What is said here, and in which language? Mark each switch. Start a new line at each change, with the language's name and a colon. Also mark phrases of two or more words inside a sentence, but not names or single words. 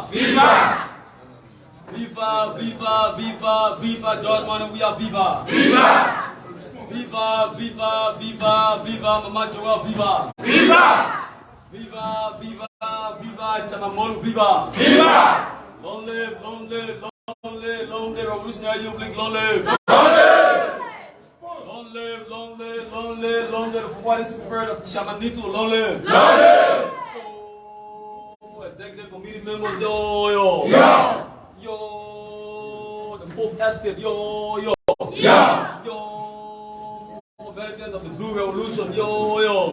English: Viva! Viva, viva, viva, viva George Manu, we are viva! Viva! Viva, viva, viva, viva Mama Joel, viva! Viva! Viva, viva, viva Chanamolu, viva! Viva! Long live, long live, long live, long live Revolutionary Youth League, long live! Long live! Long live, long live, long live, long live the fighting spirit of Shamanito, long live! Long live! Oh, executive committee members, yo, yo! Yo! Yo! The fourth estate, yo, yo! Yo! Yo! Veterans of the Blue Revolution, yo, yo!